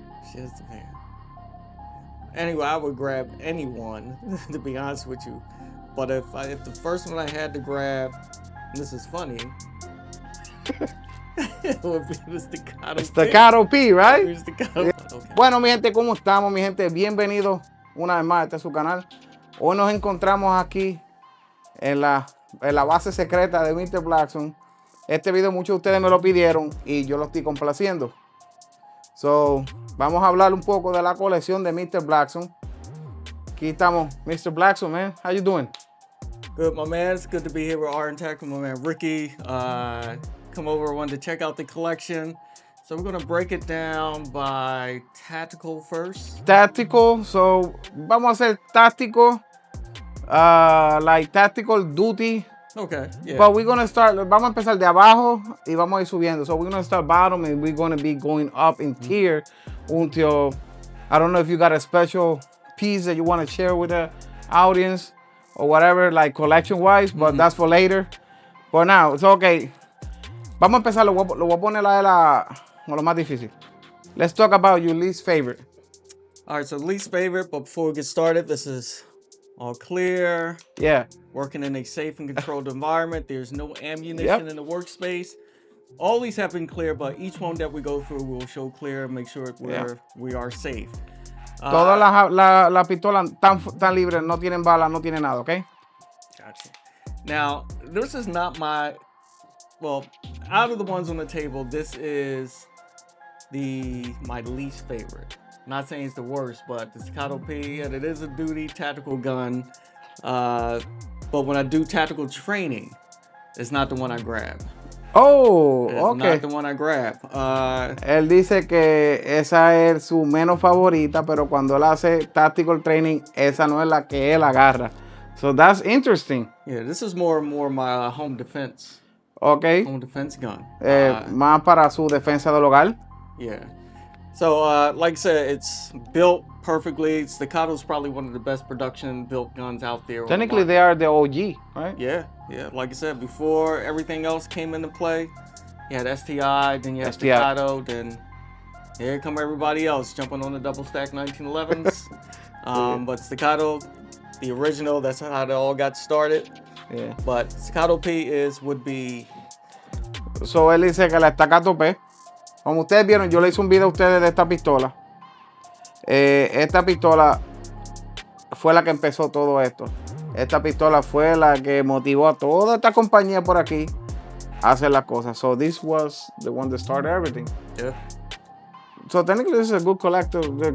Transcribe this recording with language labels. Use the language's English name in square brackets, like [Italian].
[English] Shit hits the fan. Anyway, I would grab any one, to be honest with you. But if the first one I had to grab, and this is funny, it would be the staccato. Staccato P, right? Staccato. Yeah. Okay. [Spanish] Bueno, mi gente, ¿cómo estamos, mi gente? Bienvenidos una vez más a este su canal. Hoy nos encontramos aquí en la base secreta de Mr. Blackson. Este video muchos de ustedes me lo pidieron y yo lo estoy complaciendo. So, vamos a hablar un poco de la colección de Mr. [English] Blackson. [Spanish] Aquí estamos, [English] Mr. Blackson, man. How you doing? Good, my man. It's good to be here with Art and Tech with my man Ricky. Come over, wanted to check out the collection. So we're gonna break it down by tactical first. [Spanish] Tactical, so vamos a hacer táctico, [English] like tactical duty. Okay, yeah. But we're gonna start, [Spanish] vamos a empezar de abajo y vamos a ir subiendo. [English] So we're gonna start bottom and we're gonna be going up in tier until, I don't know if you got a special piece that you want to share with the audience or whatever, like collection wise, but that's for later. But now, it's okay. [Spanish] Vamos a empezar, lo voy a poner lo más difícil. [English] Let's talk about your least favorite. All right, so least favorite, but before we get started, this is all clear. Yeah. Working in a safe and controlled environment. There's no ammunition in the workspace. All these have been clear, but each one that we go through will show clear, make sure we are safe. [Spanish] Todas las pistolas tan libres, no tienen balas, no tienen nada, okay? [English] Gotcha. Now, this is not my, well, out of the ones on the table, this is my least favorite. I'm not saying it's the worst, but the Staccato P, and it is a duty tactical gun. But when I do tactical training, it's not the one I grab. Oh, it's okay. Not the one I grab. [Spanish] Él dice que esa es su menos favorita, pero cuando él hace [English] tactical training, [Spanish] esa no es la que él agarra. [English] So that's interesting. Yeah, this is more my home defense. Okay. Home defense gun. [Spanish] Más para su defensa del hogar. [English] Yeah. So, like I said, it's built perfectly. Staccato is probably one of the best production built guns out there. Technically, they are the OG, right? Yeah, yeah. Like I said, before everything else came into play, you had STI, then you had Staccato, then here come everybody else jumping on the double stack 1911s. But Staccato, the original, that's how it all got started. Yeah. But Staccato P would be. [Spanish] So él dice que la Staccato P. Como ustedes vieron, yo le hice un video a ustedes de esta pistola. Esta pistola fue la que empezó todo esto. Esta pistola fue la que motivó a toda esta compañía por aquí a hacer las cosas. [English] So this was the one that started everything. Yeah. So technically this is a good collective.